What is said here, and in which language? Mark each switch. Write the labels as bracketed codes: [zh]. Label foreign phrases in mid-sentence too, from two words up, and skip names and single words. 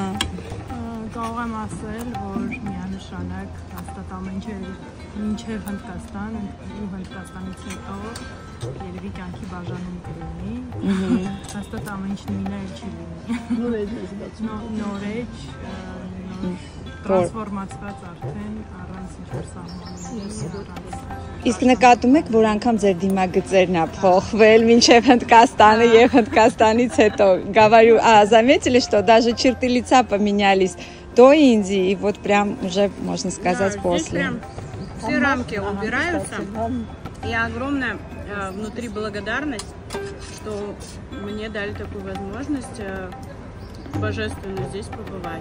[hy] Կարող եմ ասել, որ միանշանակ հաստատ ամեն ինչ մինչև Հնդկաստան ու Հնդկաստանից հետո երևի կյանքի բաժանում կլինի։ Հաստատ ամեն ինչ նույնը չի լինի։ Նորեջ, տրանսֆորմացված արդեն առանց ինչ-որ սահմանների։ Իսկ նկատում եք, որ անգամ ձեր դիմագծերն է փոխվել մինչև Հնդկաստանը եւ Հնդկաստանից հետո [ru] говорю, заметили, что даже черты лица поменялись до Индии и вот прям уже можно сказать после. Все рамки убираются, и огромная внутри благодарность, что мне дали такую возможность божественно здесь побывать.